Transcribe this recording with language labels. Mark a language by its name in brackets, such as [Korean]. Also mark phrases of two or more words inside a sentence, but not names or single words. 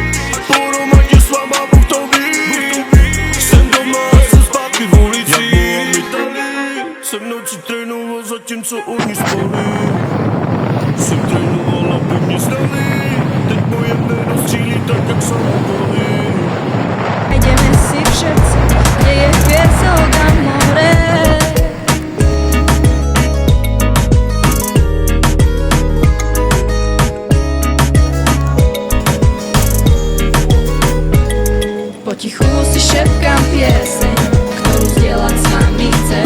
[Czech] Pohromadě s váma Bůh to ví. Jsem doma a jsem zpátky v ulici. Jsem nocí trénoval zatímco oni spali. Jsem trénoval, aby mě znali. Teď moje jméno střílí tak, jak samopaly. [Slovak] Ideme si všetci, kde je piesok a more. Potichu si šepkám pieseň, ktorú zdieľať s vami chcem.